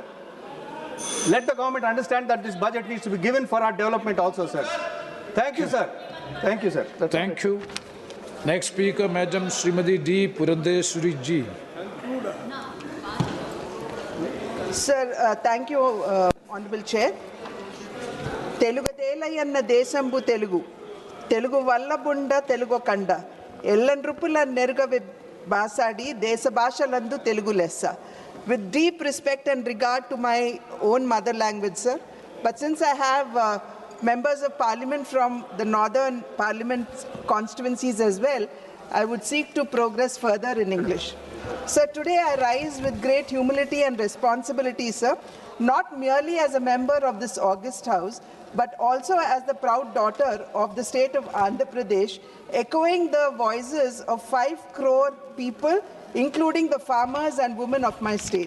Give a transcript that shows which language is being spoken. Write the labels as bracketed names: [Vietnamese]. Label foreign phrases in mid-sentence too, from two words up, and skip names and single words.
[English] Let the government understand that this budget needs to be given for our development also, sir. Thank you, sir. Thank you, sir. Thank you. Next speaker, Madam Srimati D. Purandeswari Ji. Sir, thank you, Honorable Chair. [Telugu] తెలుగదేల యన్న దేశంబు తెలుగు. తెలుగు వల్ల బుండ తెలుగు కండ. ఎల్లన్ రుపుల నెరగ బాసాడి దేశ భాషలందు తెలుగు లెస్స. [English] With deep respect and regard to my own mother language, sir. But since I have members of parliament from the northern parliament constituencies as well, I would seek to progress further in English. Sir, today I rise with great humility and responsibility, sir, not merely as a member of this august house, but also as the proud daughter of the state of Andhra Pradesh, echoing the voices of 5 crore people, including the farmers and women of my state.